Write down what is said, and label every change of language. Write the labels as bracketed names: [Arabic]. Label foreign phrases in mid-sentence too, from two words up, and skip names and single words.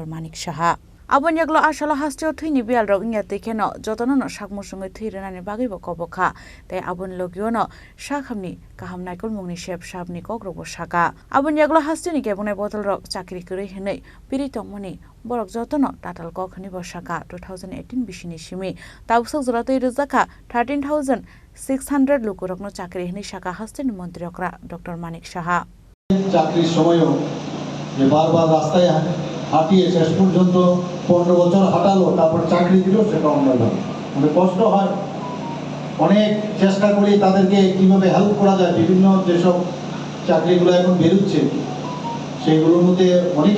[Kok Borok] Manik Saha Abonyaglo Ashala Hasteo Thini Bial Rok Inya Tekeno Jotono Shakmusungi Thirenani Bagai Bo Kobokha Te Abon Logiono Shakhamni Kaham Naikol Mungni Shep Shabni Kokrok Bo Shaka Abonyaglo Hasteni Kebune Botol Rok Chakri Kuri Hnei Piri Tongmoni Borok Jotono Tatal Kok Hni Bo Shaka 2018 Bishini Shimi Tabusok Zoratoi Rizaka 13,600 Lukurokno Chakri Hni Shaka Hasteni Mantri Okra Dr. Manik Saha [Bangla] চাকরির সময়ও যে বারবার রাস্তায় হাঁটিয়ে শেষ পর্যন্ত 15 বছর হাঁটালো তারপর চাকরি দিল সেটা অন্যায় মানে কষ্ট হয় অনেক চেষ্টা করি তাদেরকে কিভাবে হেল্প করা যায় বিভিন্ন যেসব চাকরিগুলো এখন বেরোচ্ছে সেইগুলোর মধ্যে অনেকে